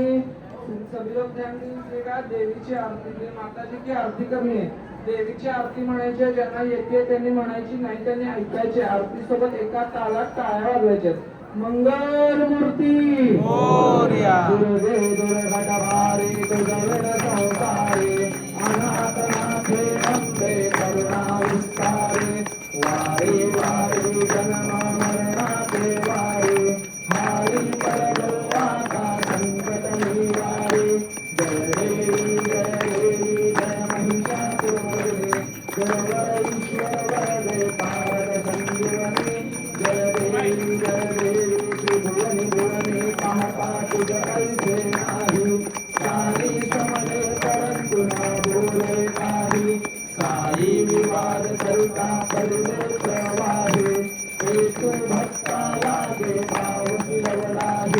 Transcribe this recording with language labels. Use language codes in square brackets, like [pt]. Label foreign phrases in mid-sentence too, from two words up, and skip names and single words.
[hi] सभी लोग ध्यान दीजिएगा. [mr] देवीची आरती, [hi] माताजी की आरती करनी है. [mr] देवीची आरती म्हणायची, ज्यांना येते त्यांनी म्हणायची, नाही त्यांनी ऐकायची. आरती सोबत एका तालात टाळ्या वाजवायच्या. मंगल मूर्ती मोरया. दुर्गे दुर्घटभारी दुर्गण संसारी अनाथनाथे अंबे करुणा विस्तारी वारी वारी जन्म मरणाचे वारी हारी परलोका संकट निवारी. जय देवी जय देवी जय महिषासुरमर्दिनी जय ईश्वर वरदे पारद संजीवनी. जय देवी जय देवी त्रिभुवनी भुवनी पाहता तुझ ऐसे नाही. काही समले परंतु न बोले काही. काही विवाद करता पडले प्रवाही. हेतू भक्ता लागे पावसी लवलाही.